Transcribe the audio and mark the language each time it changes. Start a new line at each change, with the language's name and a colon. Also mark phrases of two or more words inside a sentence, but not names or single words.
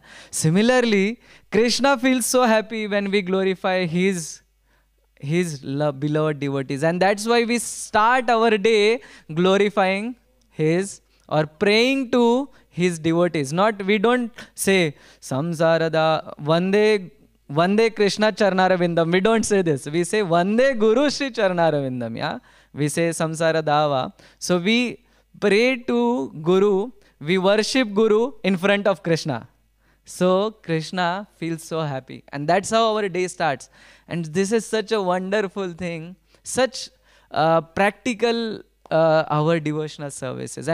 English: Similarly, Krishna feels so happy when we glorify his beloved devotees. And that's why we start our day glorifying or praying to his devotees. We don't say,
Sanskrit: संसारदा, वन्दे कृष्ण चरणारविन्दम्.
English: We don't say this. We say,
Sanskrit: वन्दे गुरु श्री चरणारविन्दम्.
English: Yeah. We say
Sanskrit: संसार दावा.
English: So we pray to Guru, we worship Guru in front of Krishna. So Krishna feels so happy. And that's how our day starts. And this is such a wonderful thing, such practical our devotional services.